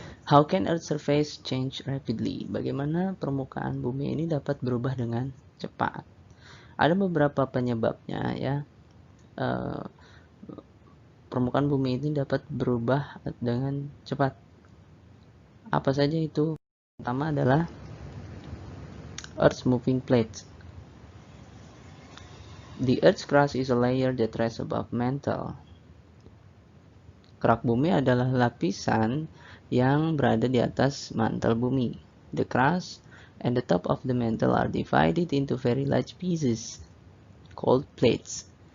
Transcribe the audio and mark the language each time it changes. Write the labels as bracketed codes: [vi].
[en] How can Earth surface change rapidly? [id] Bagaimana permukaan bumi ini dapat berubah dengan cepat? Ada beberapa penyebabnya ya. Permukaan bumi ini dapat berubah dengan cepat. Apa saja itu? Pertama adalah Earth's moving plates. [en] The Earth's crust is a layer that rests above mantle. [id] Kerak bumi adalah lapisan yang berada di atas mantel bumi. [en] The crust and the top of the mantle are divided into very large pieces called plates.